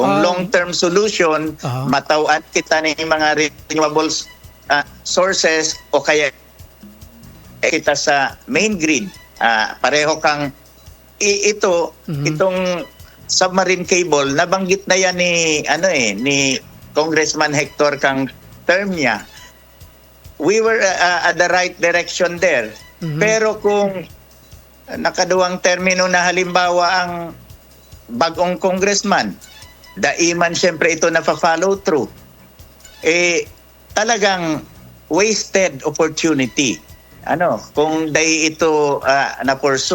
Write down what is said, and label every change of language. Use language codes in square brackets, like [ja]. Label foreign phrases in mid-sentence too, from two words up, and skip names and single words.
[bik] kung [en] long-term solution, [bik] matawad kita ng mga [en] renewable sources [bik] o kaya kita sa [en] main grid. [bik] Pareho kang itong [en] submarine cable, [bik] nabanggit na yan ni Congressman Hector kang term niya, [en] we were at the right direction there. [bik] Pero kung nakaduwang termino na halimbawa ang bagong congressman, daiman siyempre ito na [en] follow through, [bik] talagang [en] wasted opportunity. [bik] Kung dahil ito na-pursue.